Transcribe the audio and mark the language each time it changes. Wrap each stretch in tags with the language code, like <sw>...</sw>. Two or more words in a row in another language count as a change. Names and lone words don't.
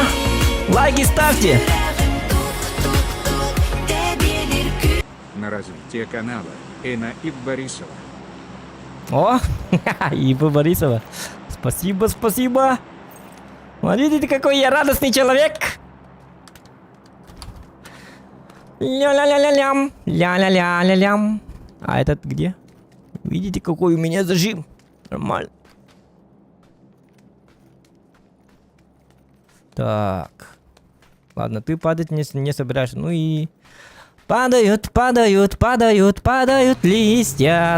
<ru>Лайки ставьте! На развитие канала Эна и Борисова. О, Ива Борисова. Спасибо, спасибо. Вот видите, какой я радостный человек. Ля-ля-ля-ля-лям. Ля-ля-ля-ля-лям. А этот где? Видите, какой у меня зажим? Нормально. Так. Ладно, ты падать не собираешься. Ну и... Падают, падают, падают, падают листья.</ru>